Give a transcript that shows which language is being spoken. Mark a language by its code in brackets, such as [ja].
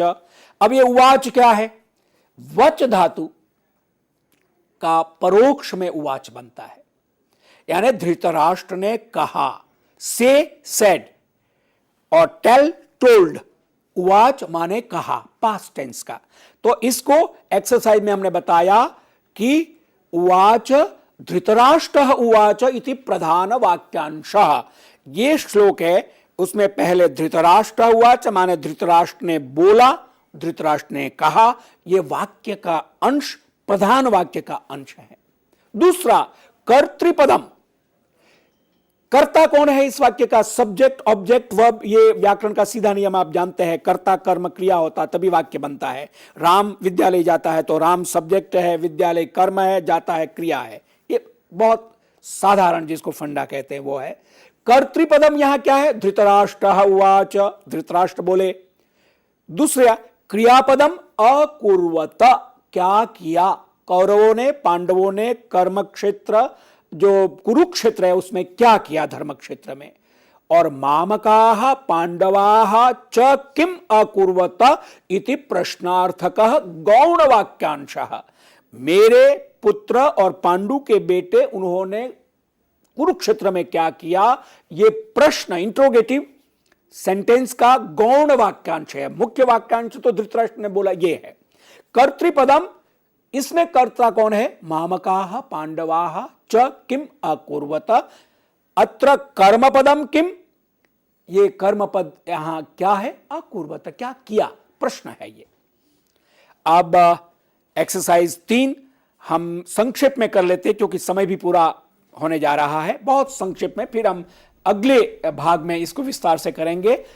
[hi] अब ये उवाच क्या है, वच धातु का परोक्ष में उवाच बनता है, यानी धृतराष्ट्र ने कहा, [en] say said, [hi] और [en] tell told, [hi] उवाच माने कहा, पास्ट टेंस का। तो इसको एक्सरसाइज में हमने बताया कि उवाच [sa] धृतराष्ट्रः उवाच इति प्रधान वाक्यांशः। [hi] ये श्लोक है, उसमें पहले धृतराष्ट्र उवाच माने धृतराष्ट्र ने बोला, धृतराष्ट्र ने कहा, यह वाक्य का अंश, प्रधान वाक्य का अंश है। दूसरा कर्तृपदम, कर्ता कौन है इस वाक्य का? सब्जेक्ट, ऑब्जेक्ट, वर्ब, ये व्याकरण का सीधा नियम आप जानते हैं। कर्ता कर्म क्रिया होता तभी वाक्य बनता है। राम विद्यालय जाता है तो राम सब्जेक्ट है, विद्यालय कर्म है, जाता है क्रिया है। ये बहुत साधारण जिसको फंडा कहते हैं वो है। कर्तृपदम यहां क्या है? [sa] धृतराष्ट्रः उवाच, [hi] धृतराष्ट्र बोले। दूसरा क्रियापदम अकुर्वत, क्या किया? कौरवों ने, पांडवों ने कर्म क्षेत्र जो कुरुक्षेत्र है उसमें क्या किया, धर्म क्षेत्र में। [sa] और मामकाः पांडवाः च किम अकुर्वत इति प्रश्नार्थकः गौण वाक्यांशः। [hi] मेरे पुत्र और पांडु के बेटे उन्होंने कुरुक्षेत्र में क्या किया, ये प्रश्न, इंट्रोगेटिव सेंटेंस का गौण वाक्यांश है। मुख्य वाक्यांश तो धृतराष्ट्र ने बोला ये है। कर्तृपदम, इसमें कर्ता कौन है? [sa] मामकाः पांडवाः च किम अकुर्वत। अत्र कर्मपदम किम, [hi] ये कर्मपद यहां क्या है? अकुर्वत, क्या किया, प्रश्न है ये। अब एक्सरसाइज 3 हम संक्षेप में कर लेते क्योंकि समय भी पूरा होने जा रहा है। बहुत संक्षेप में, फिर हम अगले भाग में इसको विस्तार से करेंगे।